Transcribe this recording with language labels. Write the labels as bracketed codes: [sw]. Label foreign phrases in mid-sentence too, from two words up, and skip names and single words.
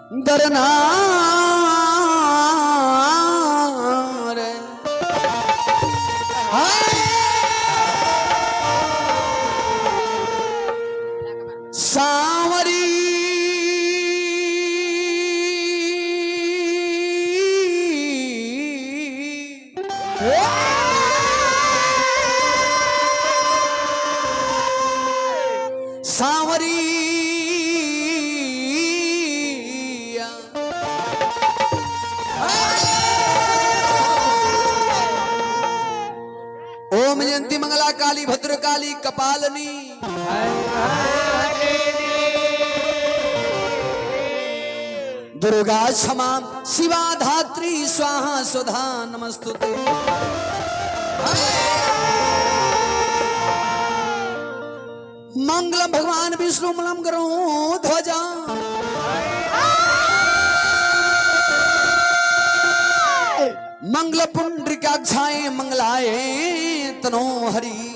[hi] डरना रे सांवरी सांवरी [sa] ओम जयंती मंगला काली भद्र काली कपालनी दुर्गा क्षमा शिवा धात्री स्वाहा सुधा नमस्तुते। मंगलम भगवान विष्णु मंगलम करो ध्वजा मंगल पुंडरीकाक्षाय मंगलाय तनो हरि।